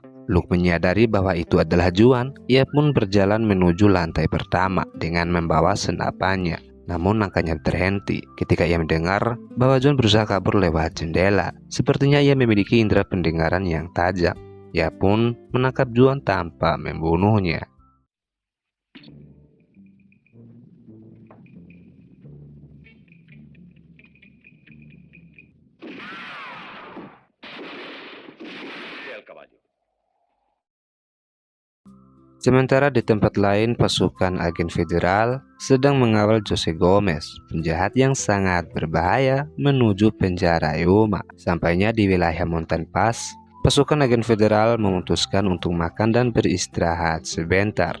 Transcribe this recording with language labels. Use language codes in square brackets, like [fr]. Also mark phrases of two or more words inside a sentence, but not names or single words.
[id] Luke menyadari bahwa itu adalah Juan. Ia pun berjalan menuju lantai pertama dengan membawa senapannya. Namun langkahnya terhenti ketika ia mendengar bahwa John berusaha kabur lewat jendela. Sepertinya ia memiliki indera pendengaran yang tajam. Ia pun menangkap John tanpa membunuhnya. [es] Ve al caballo. [id] Sementara di tempat lain, pasukan agen federal sedang mengawal Jose Gomez, penjahat yang sangat berbahaya, menuju penjara Yuma. Sampainya di wilayah Mountain Pass, pasukan agen federal memutuskan untuk makan dan beristirahat sebentar.